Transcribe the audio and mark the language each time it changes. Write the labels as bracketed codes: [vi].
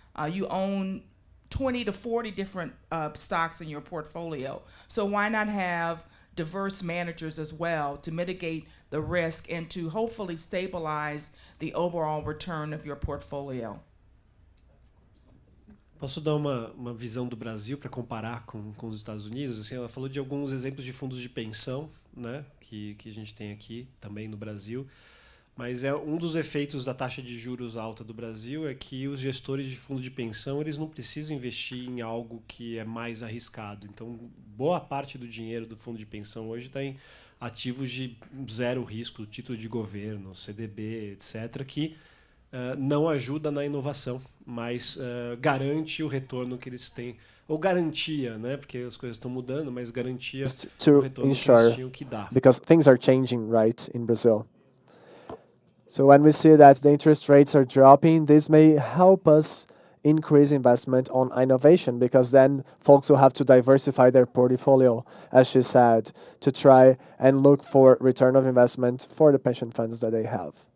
[en] You own 20 to 40 different stocks in your portfolio. So why not have diverse managers as well to mitigate the risk and to hopefully stabilize the overall return of your portfolio? [pt] Posso dar uma visão do Brasil para comparar com os Estados Unidos? Assim, ela falou de alguns exemplos de fundos de pensão, né, que a gente tem aqui também no Brasil. Mas um dos efeitos da taxa de juros alta do Brasil é que os gestores de fundo de pensão eles não precisam investir em algo que é mais arriscado. Então, boa parte do dinheiro do fundo de pensão hoje está em ativos de zero risco, título de governo, CDB, etc., que não ajuda na inovação, mas garante o retorno que eles têm. Ou garantia, né? Porque as coisas estão mudando, mas garantia o retorno que eles tinham que dar. [en] Because things are changing, right, in Brazil. So when we see that the interest rates are dropping, this may help us increase investment on innovation, because then folks will have to diversify their portfolio, as she said, to try and look for return of investment for the pension funds that they have.